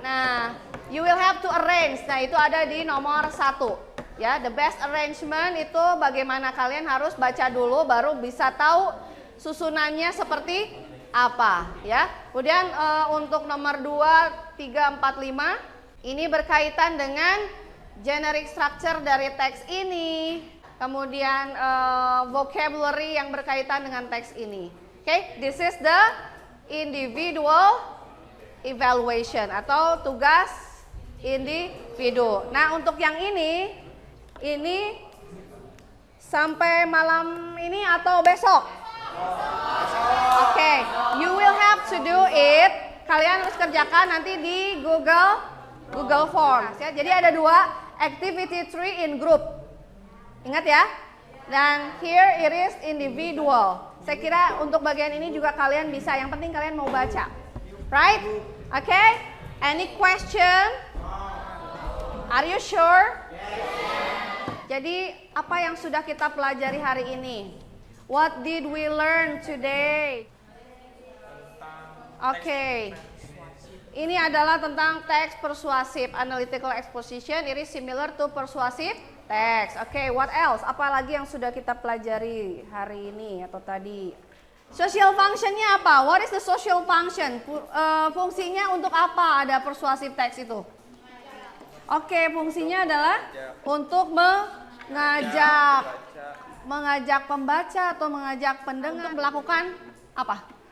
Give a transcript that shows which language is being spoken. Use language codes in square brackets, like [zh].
[en] Nah, you will have to arrange. [id] Nah, itu ada di nomor 1. Ya, the best arrangement itu bagaimana kalian harus baca dulu baru bisa tahu susunannya seperti apa ya. Kemudian untuk nomor 2, 3, 4, 5 ini berkaitan dengan generic structure dari teks ini, kemudian vocabulary yang berkaitan dengan teks ini. [en] Oke, this is the individual evaluation [id] atau tugas individu. Nah, untuk yang ini sampai malam ini atau besok? [en] Oke, you will have to do it. [id] Kalian harus kerjakan nanti di Google Forms ya. Jadi ada 2. [en] Activity 3 in group. [id] Ingat ya. [en] Dan here it is individual. [id] Saya kira untuk bagian ini juga kalian bisa. Yang penting kalian mau baca. [en] Right? Okay? Any question? Are you sure? [id] Jadi apa yang sudah kita pelajari hari ini? [en] What did we learn today? Okay. [id] Ini adalah tentang teks persuasif, analytical exposition. [en] It is similar to persuasive text. Oke, what else? [id] Apalagi yang sudah kita pelajari hari ini atau tadi? [en] Social functionnya apa? What is the social function? [id] Fungsinya untuk apa ada persuasive text itu? Oke, fungsinya adalah untuk mengajak pembaca atau mengajak pendengar melakukan apa?